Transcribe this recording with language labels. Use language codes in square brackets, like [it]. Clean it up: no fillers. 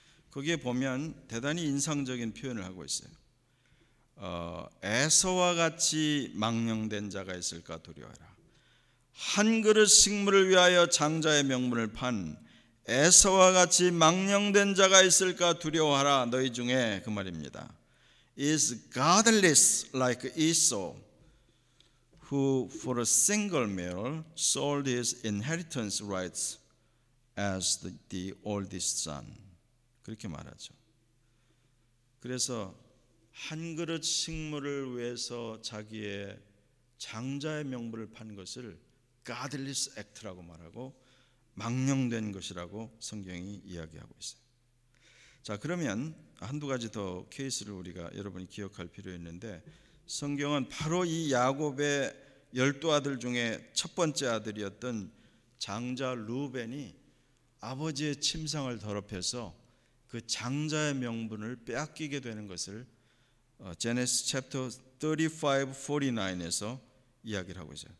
[ko] 거기에 보면 대단히 인상적인 표현을 하고 있어요. 에서와 같이 망령된 자가 있을까 두려워하라. 한 그릇 식물을 위하여 장자의 명분을 판 에서와 같이 망령된 자가 있을까 두려워하라. 너희 중에, 그 말입니다, [en] is godless like Esau, who for a single meal sold his inheritance rights as the oldest son. [ko] 그렇게 말하죠. 그래서 한 그릇 식물을 위해서 자기의 장자의 명분을 판 것을 [en] godless act [ko] 라고 말하고 망령된 것이라고 성경이 이야기하고 있어요. 자, 그러면 한두 가지 더 케이스를 우리가 여러분이 기억할 필요 있는데, 성경은 바로 이 야곱의 12아들 중에 첫 번째 아들이었던 장자 루벤이 아버지의 침상을 더럽혀서 그 장자의 명분을 빼앗기게 되는 것을 제네시스 챕터 35, 49에서 이야기를 하고 있어요.